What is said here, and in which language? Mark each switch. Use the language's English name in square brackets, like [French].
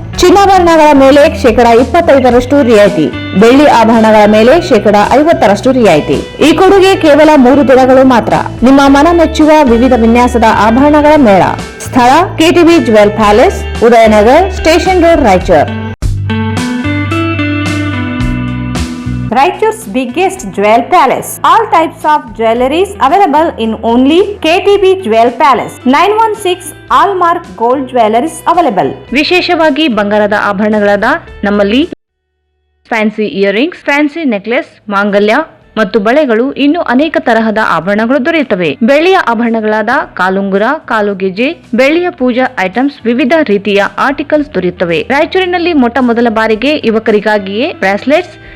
[Kannada] ಚಿನ್ನಾಭರಣಗಳ ಮೇಲೆ 25% ರಿಯಾಯಿತಿ, ಬೆಳ್ಳಿ ಆಭರಣಗಳ ಮೇಲೆ 50% ರಿಯಾಯಿತಿ. ಈ ಕೊಡುಗೆ ಕೇವಲ 3 ದಿನಗಳು ಮಾತ್ರ. ನಿಮ್ಮ ಮನ ಮೆಚ್ಚುವ ವಿವಿಧ ವಿನ್ಯಾಸದ ಆಭರಣಗಳ ಮೇಳ. ಸ್ಥಳ KTB Jewel Palace, Udayanagar, station road, Raichur. [English] Raichur's biggest jewel palace. All types of jewelries available in only KTB Jewel Palace. 916 Allmark Gold Jewelries available. [Kannada] ವಿಶೇಷವಾಗಿ ಬಂಗಾರದ ಆಭರಣಗಳಾದ ನಮ್ಮಲ್ಲಿ ಫ್ಯಾನ್ಸಿ ಇಯರಿಂಗ್ಸ್, ಫ್ಯಾನ್ಸಿ ನೆಕ್ಲೆಸ್, ಮಾಂಗಲ್ಯ ಮತ್ತು ಬಳೆಗಳು, ಇನ್ನು ಅನೇಕ ತರಹದ ಆಭರಣಗಳು ದೊರೆಯುತ್ತವೆ. ಬೆಳ್ಳಿಯ ಆಭರಣಗಳಾದ ಕಾಲುಂಗುರ, ಕಾಲುಗೆಜೆ, ಬೆಳ್ಳಿಯ ಪೂಜಾ ಐಟಮ್ಸ್, ವಿವಿಧ ರೀತಿಯ ಆರ್ಟಿಕಲ್ಸ್ ದೊರೆಯುತ್ತವೆ. ರಾಯಚೂರಿನಲ್ಲಿ ಮೊಟ್ಟ ಮೊದಲ ಬಾರಿಗೆ ಯುವಕರಿಗಾಗಿಯೇ ಬ್ರಾಸ್ಲೆಟ್ಸ್,